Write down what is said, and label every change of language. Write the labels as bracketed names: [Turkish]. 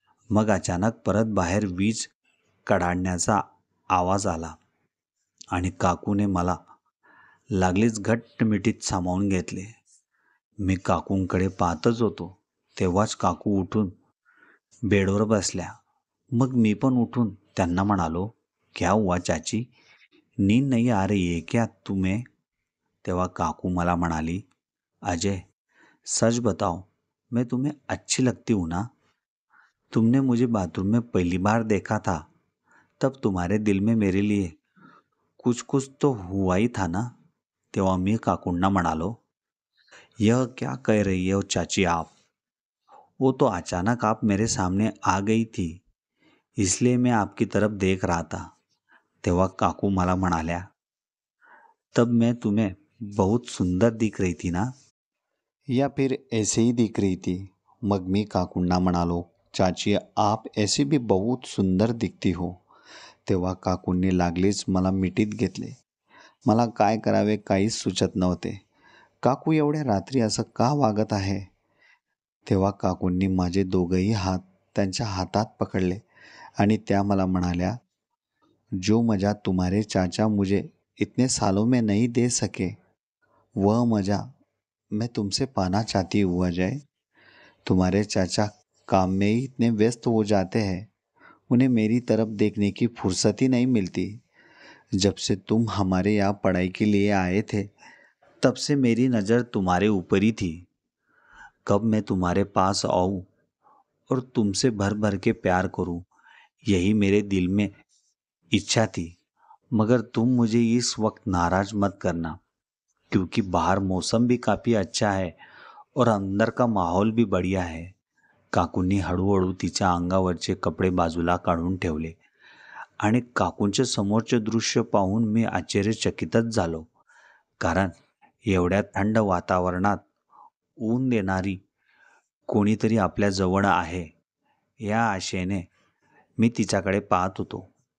[Marathi] मग अचानक परत बाहेर वीज कडाडण्याचा आवाज आला आणि काकूने मला लागलीच घट्ट मिठीत सामावून घेतले. मी काकूंकडे पाहतच होतो तेव्हाच काकू उठून बेडवर बसल्या. मग मी पण उठून त्यांना म्हणालो, [Hindi] "क्या हुआ चाची? नींद नहीं आ रही है क्या तुम्हें?" [Marathi] तेव्हा काकू मला म्हणाली, [Hindi] "अजय, सच बताओ, मैं तुम्हें अच्छी लगती हूँ ना? तुमने मुझे बाथरूम में पहली बार देखा था तब तुम्हारे दिल में मेरे लिए कुछ कुछ तो हुआ ही था ना?" [Marathi] तेव्हा मी काकूंना म्हणालो, [Hindi] "यह क्या कह रही हो चाची आप? वो तो अचानक आप मेरे सामने आ गई थी, इसलिए मैं आपकी तरफ देख रहा था." [Marathi] तेव्हा काकू मला म्हणाल्या, [Hindi] "तब मैं तुम्हें बहुत सुंदर दिख रही थी ना, या फिर ऐसे ही दिख रही थी?" [Marathi] मग मी काकूंना म्हणालो, [Hindi] "चाची, आप ऐसे भी बहुत सुंदर दिखती हो." [Marathi] तेव्हा काकूंनी लागलीच मला मिठीत घेतले. मला काय करावे काहीच सुचत नव्हते. काकू एवढ्या रात्री असं का वागत आहे? तेव्हा काकूंनी माझे दोघंही हात त्यांच्या हातात पकडले आणि त्या मला म्हणाल्या, [Hindi] "जो मजा तुम्हारे चाचा मुझे इतने सालों में नहीं दे सके, वह मजा मैं तुमसे पाना चाहती हूँ अजय. तुम्हारे चाचा काम में ही इतने व्यस्त हो जाते हैं, उन्हें मेरी तरफ देखने की फुर्सत ही नहीं मिलती. जब से तुम हमारे यहाँ पढ़ाई के लिए आए थे, तब से मेरी नज़र तुम्हारे ऊपर ही थी. कब मैं तुम्हारे पास आऊँ और तुमसे भर भर के प्यार करूँ, यही मेरे दिल में इच्छा थी. मगर तुम मुझे इस वक्त नाराज मत करना, क्योंकि बाहर मौसम भी काफ़ी अच्छा है और अंदर का माहौल भी बढ़िया है." [Marathi] काकूंनी हळूहळू तिच्या अंगावरचे कपडे बाजूला काढून ठेवले आणि काकूंचे समोरचे दृश्य पाहून मी आश्चर्यचकितच झालो. कारण एवढ्या थंड वातावरणात ऊन देणारी कोणीतरी आपल्या जवळ आहे या आशेने मी तिच्याकडे पाहत होतो.